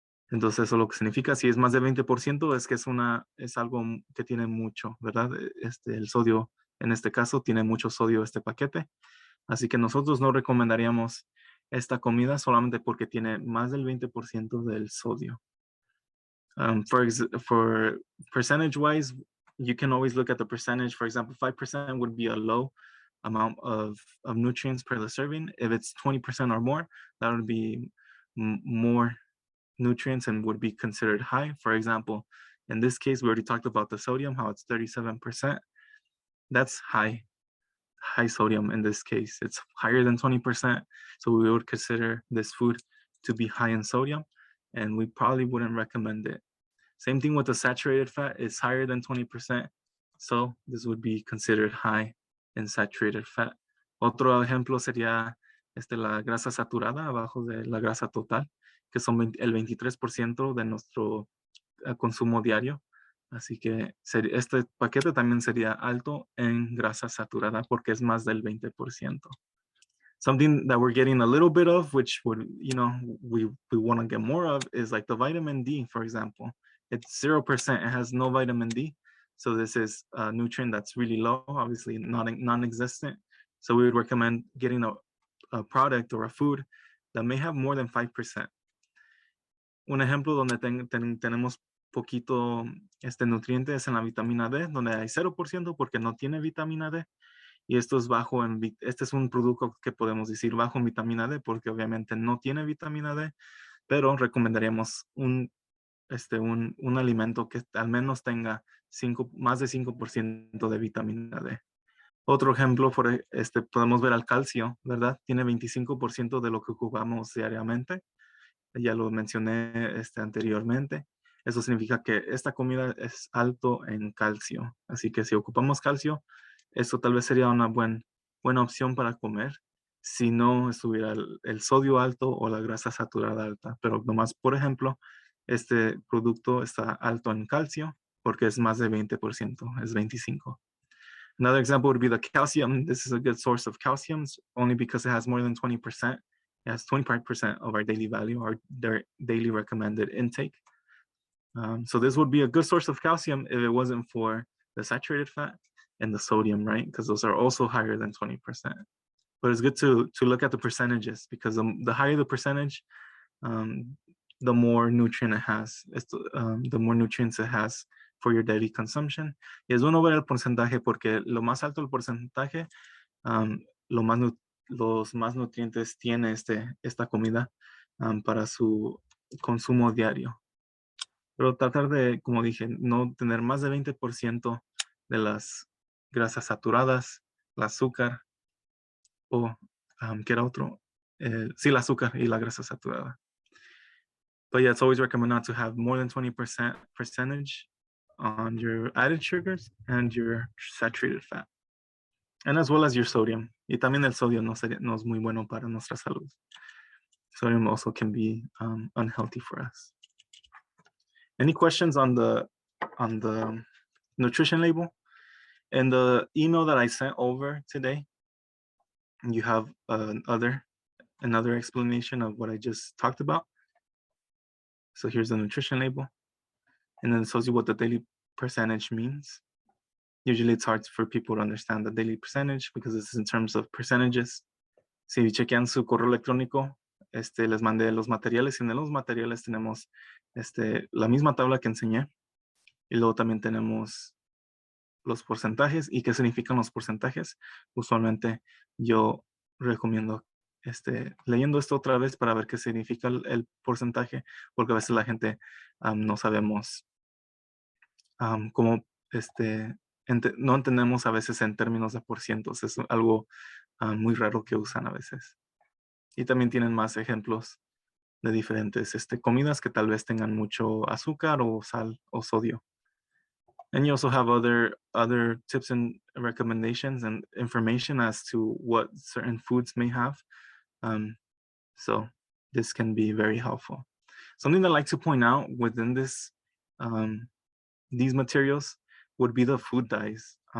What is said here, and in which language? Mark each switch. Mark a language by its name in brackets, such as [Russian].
[Spanish] Entonces, eso lo que significa, si es más de 20%, es que es algo que tiene mucho, ¿verdad? El sodio, en este caso, tiene mucho sodio este paquete. Así que nosotros no recomendaríamos esta comida solamente porque tiene más del 20% del sodio. [English] For percentage-wise, you can always look at the percentage. For example, 5% would be a low amount of nutrients per the serving. If it's 20% or more, that would be more nutrients and would be considered high. For example, in this case, we already talked about the sodium, how it's 37%. That's high sodium in this case. It's higher than 20%. So we would consider this food to be high in sodium, and we probably wouldn't recommend it. Same thing with the saturated fat, it's higher than 20%. So this would be considered high in saturated fat. [Spanish] Otro ejemplo sería la grasa saturada abajo de la grasa total, que son el 23% de nuestro consumo diario. Así que este paquete también sería alto en grasa saturada porque es más del 20%. [English] Something that we're getting a little bit of, which would, we want to get more of, is like the vitamin D, for example. It's 0%, it has no vitamin D. So this is a nutrient that's really low, obviously non-existent. So we would recommend getting a product or a food that may have more than 5%. [Spanish] Un ejemplo donde tenemos poquito nutriente es en la vitamina D, donde hay 0% porque no tiene vitamina D. Y esto es este es un producto que podemos decir bajo en vitamina D porque obviamente no tiene vitamina D, pero recomendaríamos un alimento que al menos tenga más de 5% de vitamina D. Otro ejemplo, podemos ver al calcio, ¿verdad? Tiene 25% de lo que ocupamos diariamente. Ya lo mencioné anteriormente. Eso significa que esta comida es alto en calcio. Así que si ocupamos calcio, eso tal vez sería una buena opción para comer. si no estuviera el sodio alto o la grasa saturada alta. Pero nomás, por ejemplo, este producto está alto en calcio porque es más de 20%, es 25. [English] Another example would be the calcium. This is a good source of calcium only because it has more than 20%. It has 25% of our daily value, our daily recommended intake. So this would be a good source of calcium if it wasn't for the saturated fat and the sodium, right? Because those are also higher than 20%. But it's good to look at the percentages because the higher the percentage, the more nutrient it has, the more nutrients it has for your daily consumption. [Spanish] Y es bueno ver el porcentaje porque lo más alto el porcentaje, los más nutrientes tiene esta comida para su consumo diario. Pero tratar de, como dije, no tener más de 20% de las grasas saturadas, el azúcar o, ¿qué era otro? Sí, el azúcar y la grasa saturada. [English] But yeah, it's always recommended not to have more than 20% percentage on your added sugars and your saturated fat. And as well as your sodium. [Spanish] Y también el sodio no es muy bueno para nuestra salud. [English] Sodium also can be unhealthy for us. Any questions on the nutrition label? In the email that I sent over today, you have another explanation of what I just talked about. So here's the nutrition label. And then it tells you what the daily percentage means. Usually it's hard for people to understand the daily percentage because this is in terms of percentages. [Spanish] Si chequean su correo electrónico, les mandé los materiales y en los materiales tenemos la misma tabla que enseñé. Y luego también tenemos los porcentajes y qué significan los porcentajes. Usualmente yo recomiendo leyendo esto otra vez para ver qué significa el porcentaje, porque a veces la gente no sabemos cómo no entendemos a veces en términos de porcientos. Es algo muy raro que usan a veces. Y también tienen más ejemplos de diferentes comidas que tal vez tengan mucho azúcar o sal o sodio. [English] And you also have other tips and recommendations and information as to what certain foods may have. So this can be very helpful. Something that I like to point out within these materials would be the food dyes.